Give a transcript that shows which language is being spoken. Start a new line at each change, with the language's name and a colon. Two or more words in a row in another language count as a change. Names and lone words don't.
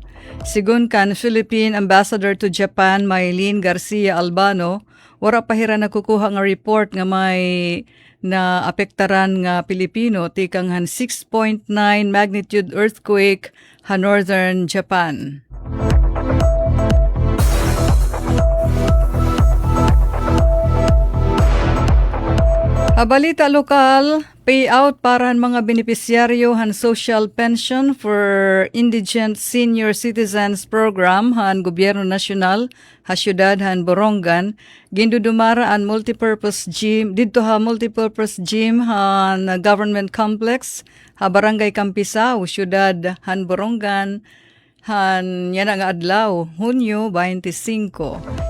Waray: Sigun kan Philippine Ambassador to Japan Maylene Garcia Albano, wara pa hira nakukuha nga report nga may na apektaran nga Pilipino tikang han 6.9
English: magnitude earthquake
Waray: ha
English: northern Japan.
Waray: Balita lokal, payout para han mga benepisyaryo han social pension for indigent senior citizens program han gobyerno nasyonal ha syudad han Borongan. Gindudumara an
English: multipurpose gym
Waray: didto ha
English: multipurpose gym
Waray: han
English: government complex
Waray: ha barangay Campisao, syudad han Borongan. Han yan nga adlaw, Hunyo 25.